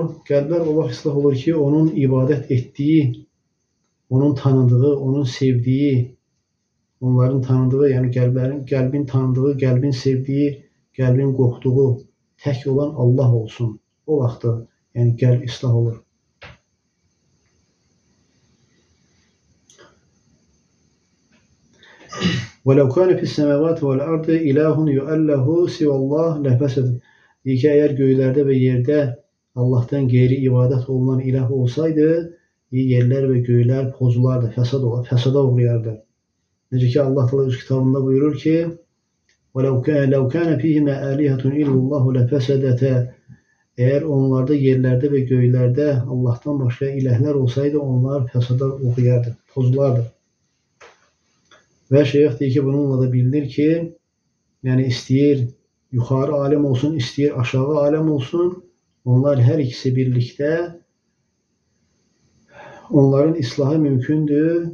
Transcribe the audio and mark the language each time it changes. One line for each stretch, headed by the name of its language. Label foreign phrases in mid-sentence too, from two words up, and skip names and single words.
Azerbaijani: Qəlblər o vaxt islah olur ki, onun ibadət etdiyi, onun tanıdığı, onun sevdiyi, onların tanıdığı, yəni qəlbin tanıdığı, qəlbin sevdiyi, qəlbin qorxduğu tək olan Allah olsun. O vaxtda yəni qəlb islah olur.
Arabic: وَلَوْ كَانَ فِي السَّمَاوَاتِ وَالْأَرْضِ إِلَٰهٌ يُؤَلَّهُ سِوَى اللّٰهِ لَفَسَدَ.
Azerbaijani: Deyir ki, əgər göylərdə və yerdə Allahdan qeyri ibadət olunan ilah olsaydı, yerlər və göylər pozulardı, fəsada uğrayardı. Necə ki, Allah Teala öz kitabında buyurur ki,
Arabic: وَلَوْ كَانَ فِيهِمَا آلِهَةٌ إِلَّا اللّٰهُ لَفَسَدَتَا.
Azerbaijani: Əgər onlarda, yerlərdə və göylərdə Allahdan başqa ilahlər olsaydı, onlar fəsada uğrayardı, pozulardı. Və şeyx deyir ki, bununla da bilinir ki, yəni istəyir yuxarı aləm olsun, istəyir aşağı aləm olsun, onlar hər ikisi birlikdə onların islahı mümkündür.